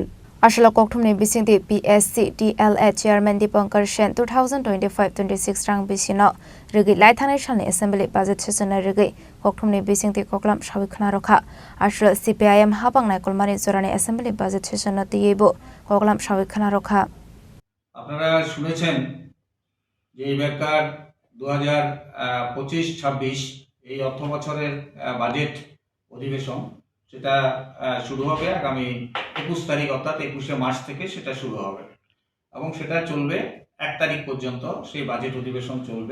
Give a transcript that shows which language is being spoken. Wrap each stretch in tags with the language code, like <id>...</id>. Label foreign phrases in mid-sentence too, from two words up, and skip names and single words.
<trp>Ashala koktumni bisingte PSC DLA chairman Dipankar Sen 2025-26 rang bisino rogai laithanai salni</trp> <en>assembly budget session</en> <trp>rogai koktumni bisingte koklam sawik narokha ashala CPIM habangnai kolmani jorani</trp> <en>assembly budget session</en> <trp>tiyebo koklam sawik narokha</trp> <bn>আপনারা শুনেছেন যে এবারকার 2025-26 এই অর্থ বছরের বাজেট অধিবেশন সেটা শুরু হবে আগামী 21 তারিখ অর্থাৎ 21 মার্চ থেকে সেটা শুরু হবে এবং সেটা চলবে 1 তারিখ পর্যন্ত সেই বাজেট অধিবেশন চলবে।</bn>